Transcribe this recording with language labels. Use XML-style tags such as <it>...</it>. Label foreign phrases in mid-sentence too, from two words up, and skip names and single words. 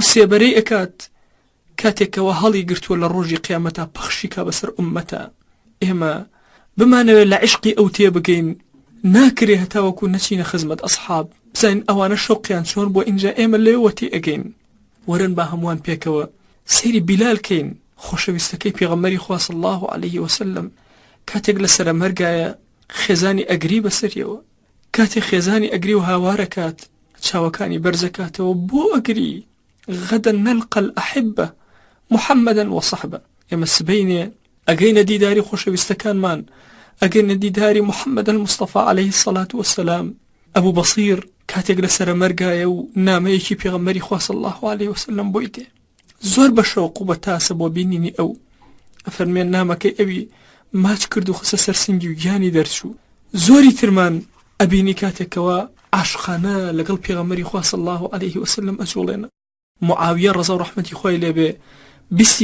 <ckb>سێبەرەی ئەکات کاتێکەوە هەڵی گرتووە لە ڕۆژی قیامەتە پەخشی کا بەسەر ئوممەتە ئێمە بمانەوێت لە عشقی ئەو تێبگەین ناکرێ هەتاوەکو نەچینە خزمەت ئەسحاب بزانین ئەوانە شەوقیان چۆن بۆ ئینجا ئێمە لێوە تێ ئەگەین وەرن با هەمووان پێکەوە سەیری بیلال کەین خۆشەویستەکەی پێغەمبەری خوا</ckb> <ar>صلی الله عليه وسلم</ar> <ckb>کاتێک لە سەرە مەرگایە خێزانی ئەگری بەسەریەوە کاتێک خێزانی ئەگری و هاوارەکات چاوەکانی بەرزەکاتەوە بۆ ئەگری</ckb> <ar>غدا نلقى الأحبة محمدا وصحبه</ar> <ckb>ئێمە سبەینێ ئەگەینە دیداری خۆشەویستەکانمان ئەگەینە دیداری</ckb> <ar>محمد المصطفى عليه الصلاة والسلام</ar> <ckb>ئەبوو بەصیر کاتێک لە سەرە مەرگایە و نامەیەکی پێغەمبەری خوا</ckb> <ar>صلی الله عليه وسلم</ar> <ckb>بۆی دێ زۆر بە شەوق و بە تاسە بۆ بینینی ئەو ئەفەرمێن نامەکەی ئەوی ماچ کرد و خسە سەرسنگی و گیانی دەرچوو زۆری ترمان ئەبینی کاتێکەوە عاشقانە لەگەڵ پێغەمبەری خوا</ckb> <ar>صلی الله عليه وسلم</ar> <ckb>ئەجوڵێنە معاویە ڕەزا و ڕەحمەتی خوای لێبێ بیستی</ckb>